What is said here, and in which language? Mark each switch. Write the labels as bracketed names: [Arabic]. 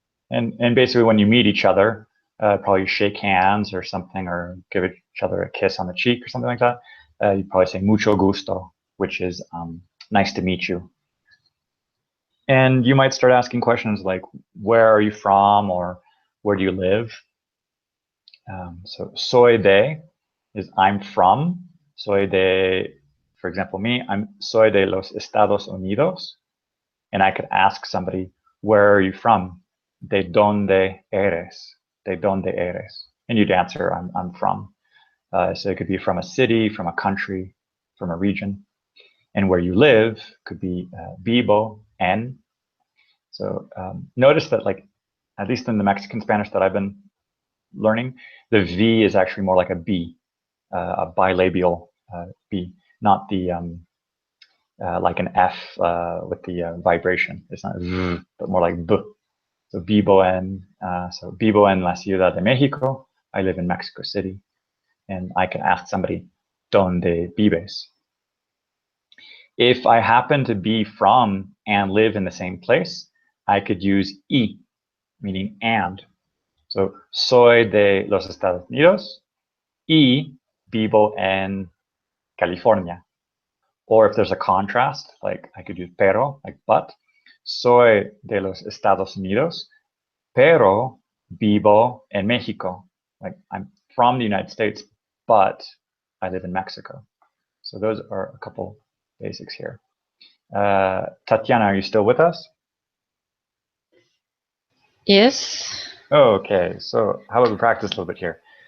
[English] And basically, when you meet each other, probably shake hands or something, or give each other a kiss on the cheek or something like that. You probably say [Spanish] mucho gusto, [English] which is nice to meet you. And you might start asking questions like, where are you from, or where do you live? So [Spanish] soy de [English] is I'm from. [Spanish] Soy de, [English] for example, [Spanish] me, soy de los Estados Unidos. [English] And I could ask somebody, where are you from? [Spanish] ¿De dónde eres? ¿De dónde eres? [English] And you'd answer, I'm from. So it could be from a city, from a country, from a region. And where you live could be [Spanish] vivo en. [English] So notice that, like, at least in the Mexican Spanish that I've been learning, the V is actually more like a B, a bilabial B, not the like an F with the vibration. It's not Z, but more like B. [Spanish] So vivo en, so vivo en la Ciudad de Mexico. [English] I live in Mexico City. And I can ask somebody, [Spanish] ¿Dónde vives? [English] If I happen to be from and live in the same place, I could use y, meaning and. [Spanish] So soy de los Estados Unidos y vivo en California. [English] Or if there's a contrast, like I could use pero, like but. [Spanish] Soy de los Estados Unidos, pero vivo en Mexico. [English] Like I'm from the United States, but I live in Mexico. So those are a couple basics here. Tatiana, are you still with us? Yes. Okay, so how about we practice a little bit here?